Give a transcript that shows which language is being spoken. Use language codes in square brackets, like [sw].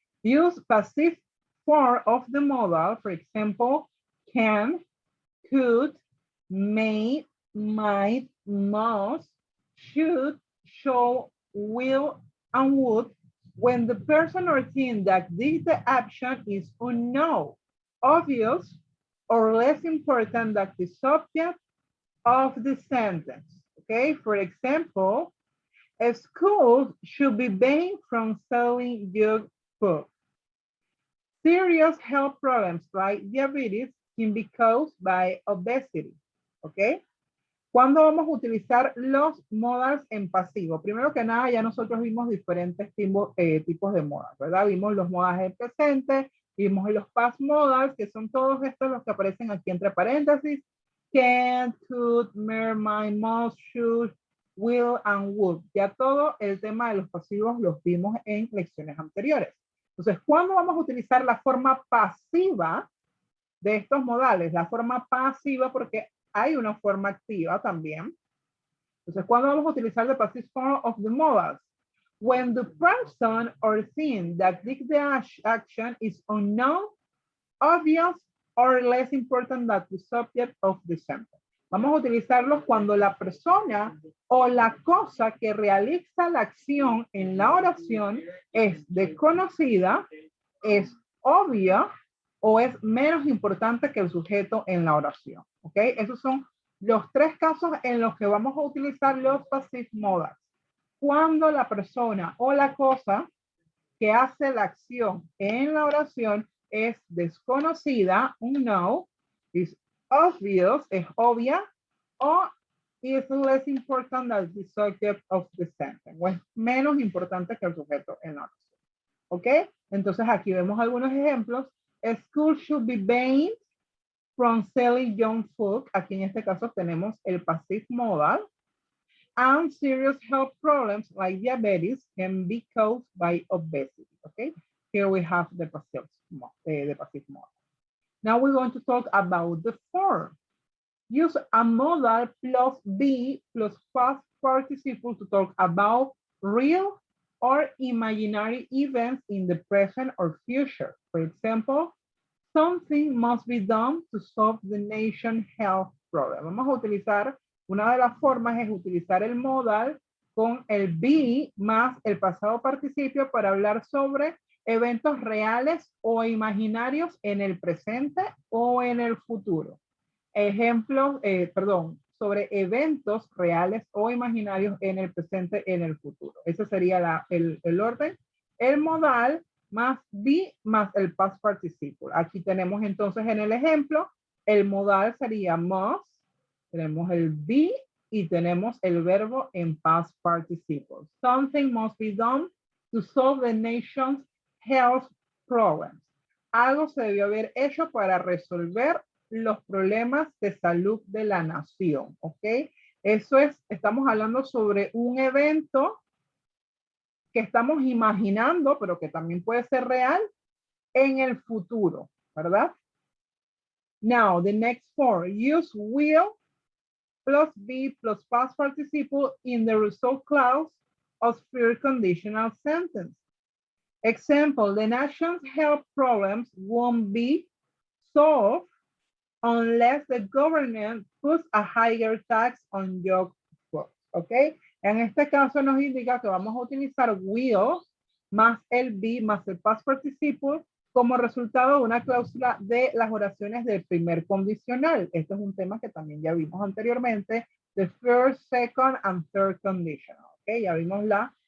[en] Use passive form of the modal, for example, can, could, may, might, must, should, show, will, and would when the person or thing that did the action is unknown, obvious, or less important than the subject of the sentence. Okay, for example, schools should be banned from selling junk food. Serious health problems like diabetes can be caused by obesity. ¿Ok? [es] ¿Cuándo vamos a utilizar los modals en pasivo? Primero que nada, ya nosotros vimos diferentes tipos de modals, ¿verdad? Vimos los modals en presente, vimos los past modals, que son todos estos los que aparecen aquí entre paréntesis. [en] Can, could, may, might, must, should, will, and would. [es] Ya todo el tema de los pasivos los vimos en lecciones anteriores. Entonces, ¿cuándo vamos a utilizar la forma pasiva de estos modales? La forma pasiva porque hay una forma activa también. Entonces, ¿cuándo vamos a utilizar [en] the passive form of the modals? When the person or thing that did the action is unknown, obvious, or less important than the subject of the sentence. [es] Vamos a utilizarlos cuando la persona o la cosa que realiza la acción en la oración es desconocida, es obvia o es menos importante que el sujeto en la oración. ¿Ok? Esos son los tres casos en los que vamos a utilizar los passive modals. Cuando la persona o la cosa que hace la acción en la oración es desconocida, [en] unknown, is obvious, [es] es obvia, o [en] is less important than the subject of the sentence, [es] o es menos importante que el sujeto en la oración. ¿Ok? Entonces aquí vemos algunos ejemplos. [en] A school should be banned from selling junk food. [es] Aquí en este caso tenemos el passive modal. [en] And serious health problems like diabetes can be caused by obesity. Okay, here we have the passive modal. Now we're going to talk about the form. Use a modal plus be plus past participle to talk about real or imaginary events in the present or future. For example, something must be done to solve the nation's health problem. [es] Vamos a utilizar, una de las formas es utilizar el modal con el be más el pasado participio para hablar sobre eventos reales o imaginarios en el presente o en el futuro. Ejemplos, sobre eventos reales o imaginarios en el presente, en el futuro. Ese sería el orden. El modal más be más el past participle. Aquí tenemos entonces en el ejemplo, el modal sería must, tenemos el be y tenemos el verbo en past participle. [en] Something must be done to solve the nation's health problems. [es] Algo se debió haber hecho para resolver los problemas de salud de la nación, ¿ok? Eso es, estamos hablando sobre un evento que estamos imaginando, pero que también puede ser real en el futuro, ¿verdad? [en] Now, the next form, use will plus be plus past participle in the result clause of your conditional sentence. Example, the nation's health problems won't be solved unless the government puts a higher tax on junk food, ¿ok? [es] En este caso nos indica que vamos a utilizar will más el be más el past participle como resultado de una cláusula de las oraciones del primer condicional. Este es un tema que también ya vimos anteriormente, [en] the first, second, and third conditional, [es] ¿ok? Ya vimos la